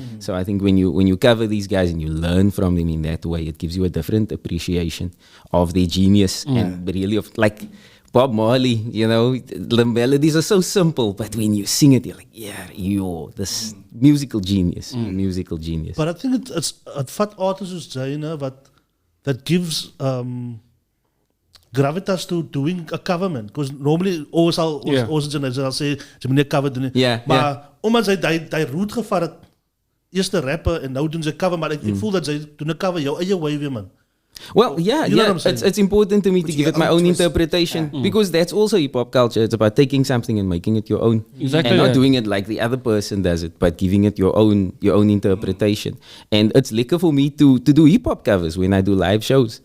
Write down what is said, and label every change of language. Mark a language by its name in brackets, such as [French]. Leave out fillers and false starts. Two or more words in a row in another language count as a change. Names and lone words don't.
[English] So I think when you cover these guys and you learn from them in that way, it gives you a different appreciation of their genius and really of like Bob Marley, you know, the melodies are so simple, but when you sing it, you're like, yeah, this musical genius, musical genius. But I think it's vat artists [Afrikaans] soos jy, [English] that gives gravitas to doing a cover, man. Because normally [Afrikaans] ons sal sê jy moet nie cover doen nie. [English] Yeah, [Afrikaans] Maar omdat hy route gevat het, eerste rapper en nou doen sy cover, maar ek voel dat sy doen 'n cover jou eie way weer, man. [English] Well, yeah, You know what I'm saying? it's important to me to give it my own interpretation because that's also hip hop culture. It's about taking something and making it your own, Exactly, and not yeah. doing it like the other person does it, but giving it your own interpretation. And it's lekker for me to do hip hop covers when I do live shows.